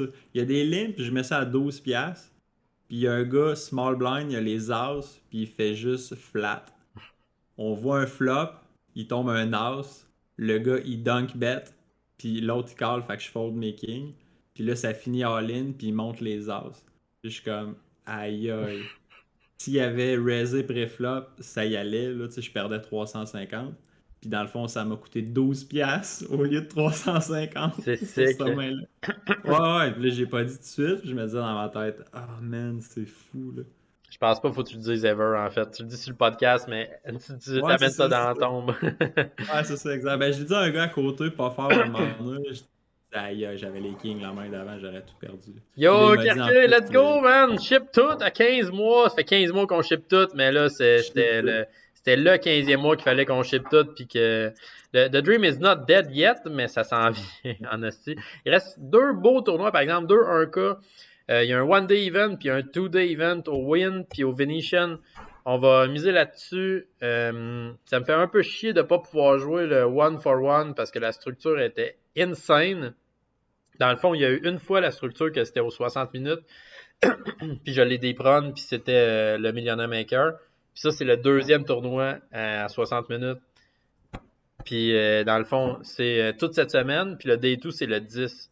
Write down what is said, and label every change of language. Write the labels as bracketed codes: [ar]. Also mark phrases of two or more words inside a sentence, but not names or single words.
[fr] Il y a des limps, je mets ça à 12$. Puis il y a un gars, small blind, il a les as, puis il fait juste flat. On voit un flop, il tombe un as. Le gars, il dunk bet. Puis l'autre, il call, fait que je fold mes kings. Puis là, ça finit all-in, puis il monte les as. Puis je suis comme, aïe aïe. S'il y avait raisé pré-flop, ça y allait. Là, tu sais, je perdais 350. Puis dans le fond, ça m'a coûté 12$ au lieu de 350 C'est sur ce sick. main-là. Ouais, ouais, puis là, j'ai pas dit tout de suite. Puis je me disais dans ma tête, [en] ah man, [fr] c'est fou, là. Je pense pas qu'il faut que tu le dises ever, en fait. Tu le dis sur le podcast, mais tu Ouais, c'est t'amènes ça ça, dans c'est la ça. tombe. Ouais, c'est ça, exact. Ben, j'ai dit à un gars à côté, pas fort un moment donné. Je dis, aïe, aïe, j'avais les kings la main d'avant, j'aurais tout perdu. Puis là, il Yo, m'a dit en Kerke, plus, [en] let's go, man! [fr] Ship tout à 15 mois. Ça fait 15 mois qu'on ship tout, mais là, shit, c'était le 15e mois qu'il fallait qu'on ship tout, puis que [en] the dream is not dead yet, [fr] mais ça s'en vient, en hostie. Il reste 2 beaux tournois, par exemple, 1K. Il y a un [en] one-day event, [fr] puis un [en] two-day event [fr] au Win, puis au Venetian. On va miser là-dessus. Ça me fait un peu chier de pas pouvoir jouer le one-for-one parce que la structure était insane. Dans le fond, il y a eu une fois la structure que c'était aux 60 minutes, puis je l'ai déprone, puis c'était le Millionaire Maker. Puis ça, c'est le deuxième tournoi à 60 minutes. Puis dans le fond, c'est toute cette semaine, puis le Day 2, c'est le 10.